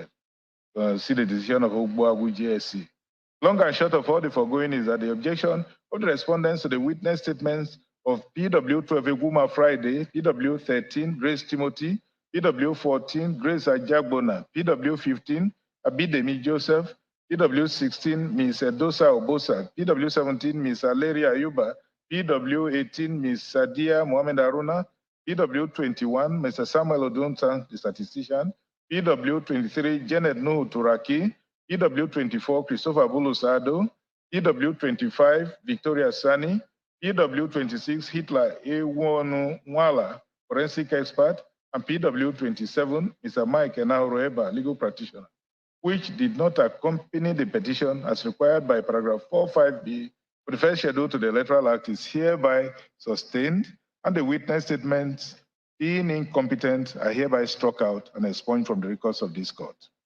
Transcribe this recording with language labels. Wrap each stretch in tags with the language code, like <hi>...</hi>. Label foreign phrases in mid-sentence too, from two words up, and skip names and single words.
<en>See the decision of Ogbuagu GSC. Long and short of all the foregoing is that the objection of the respondents to the witness statements of PW12 Eguma Friday, PW13 Grace Timothy, PW14 Grace Ajagbona, PW15 Abidemi Joseph, PW16 Ms. Edosa Obosa, PW17 Ms. Aleri Ayuba, PW18 Ms. Sadia Mohamed Aruna, PW21 Mr. Samuel Odunta, the statistician, PW23 Janet Nuhu Turaki, PW24 Christopher Bulusado, PW25 Victoria Sani, PW26 Hitler Ewonu Mwala, forensic expert, and PW27 Mr. Mike Enauroeba, legal practitioner, which did not accompany the petition as required by paragraph 45B for the first schedule to the Electoral Act is hereby sustained, and the witness statements being incompetent are hereby struck out and expunged from the records of this court.</en>